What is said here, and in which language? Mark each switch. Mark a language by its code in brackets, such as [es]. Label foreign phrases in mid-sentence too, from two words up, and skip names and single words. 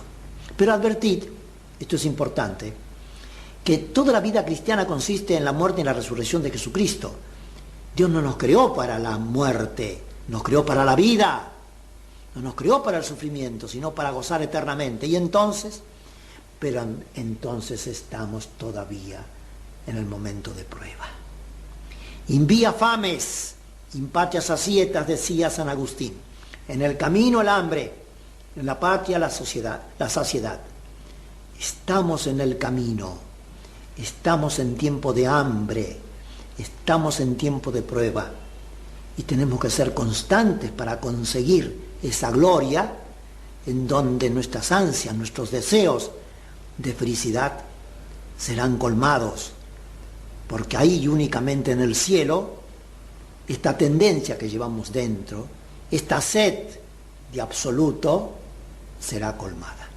[es] Pero advertid, esto es importante, que toda la vida cristiana consiste en la muerte y en la resurrección de Jesucristo. Dios no nos creó para la muerte, nos creó para la vida. No nos creó para el sufrimiento, sino para gozar eternamente. Y entonces, pero entonces estamos todavía en el momento de prueba. [la] In via fames, in patria sacietas, [es] decía San Agustín. En el camino el hambre, en la patria la saciedad. Estamos en el camino, estamos en tiempo de hambre, estamos en tiempo de prueba. Y tenemos que ser constantes para conseguir esa gloria en donde nuestras ansias, nuestros deseos de felicidad serán colmados, porque ahí y únicamente en el cielo, esta tendencia que llevamos dentro, esta sed de absoluto, será colmada.